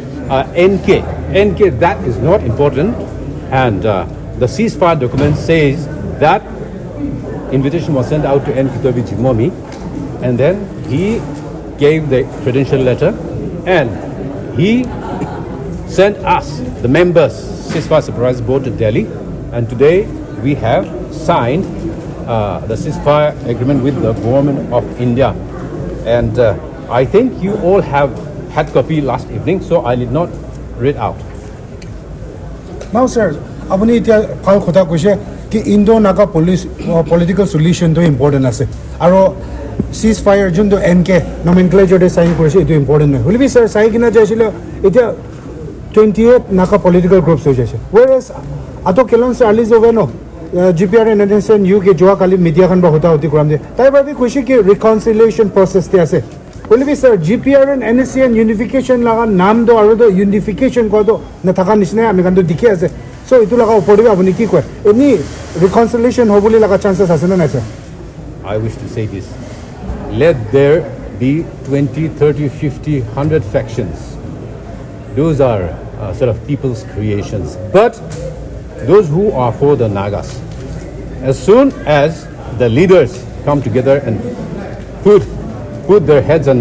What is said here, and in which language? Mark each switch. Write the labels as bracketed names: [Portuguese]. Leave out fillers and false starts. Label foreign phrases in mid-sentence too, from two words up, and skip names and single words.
[English] NK, that is not important, and the ceasefire document says that invitation was sent out to Kitovi Zhimomi, and then he gave the credential letter, and he sent us, the members, Ceasefire Supervisory Board, to Delhi, and today we have signed the ceasefire agreement with the government of India. And I think you all have had copy last evening, so I did not read out. Now, sir, [Naga Pidgin] apuni itia kal khota koise ki [English] Indo-Naga political solution [Naga Pidgin] to important ase. Aro ceasefire jundo NK nomenclature de sign korise itu important nahi. Hulbi sir sign kina jaisile itia 28 Naga [English] political groups [Naga Pidgin] ho jaise. Whereas ato kelon se ali jove no GPRN and NSCN-NK joa kali media khan ba hota hoti kuram de. Tai ba bi koise ki [English] reconciliation process [Naga Pidgin] te ase. Hulbi sir GPRN and NSCN unification laga naam do aro do unification ko do na thaka nisna ami kan do dikhi ase. So itu laga upor bi apuni ki koy [English] any reconciliation [Naga Pidgin] hobuli laga chances ase na sir? [English] I wish to say this. Let there be 20, 30, 50, 100 factions. Those are sort of people's creations. But those who are for the Nagas, as soon as the leaders come together and put their heads and